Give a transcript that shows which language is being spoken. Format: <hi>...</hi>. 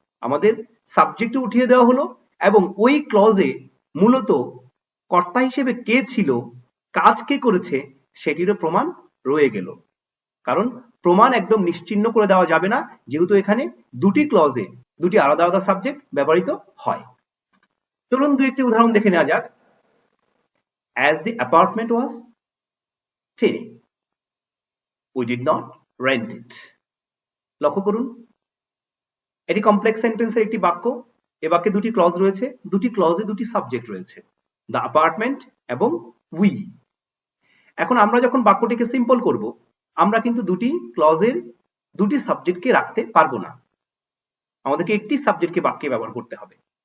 <bn>আমাদের সাবজেক্ট উঠিয়ে দেওয়া হলো এবং ওই ক্লজে মূলত কর্তা হিসেবে কে ছিল, কাজ কে করেছে সেটিরও প্রমাণ রয়ে গেল। কারণ প্রমাণ একদম নিশ্চিহ্ন করে দেওয়া যাবে না, যেহেতু এখানে দুটি ক্লজে দুটি আলাদা আলাদা সাবজেক্ট ব্যবহৃত হয়। চলুন দুই একটি উদাহরণ দেখে নেওয়া যাক।</bn> <en>As the apartment was tiny, we did not rent it.</en> <bn>লক্ষ্য করুন, এটি কমপ্লেক্স সেন্টেন্সের একটি বাক্য। এ বাক্যে দুটি ক্লজ রয়েছে, দুটি ক্লজে দুটি সাবজেক্ট রয়েছে, দ্য অ্যাপার্টমেন্ট এবং উই। এখন আমরা যখন বাক্যটিকে সিম্পল করব, আমরা কিন্তু দুটি ক্লজের দুটি সাবজেক্টকে রাখতে পারবো না, আমাদেরকে একটি সাবজেক্টকে বাক্যে ব্যবহার করতে হবে।</bn>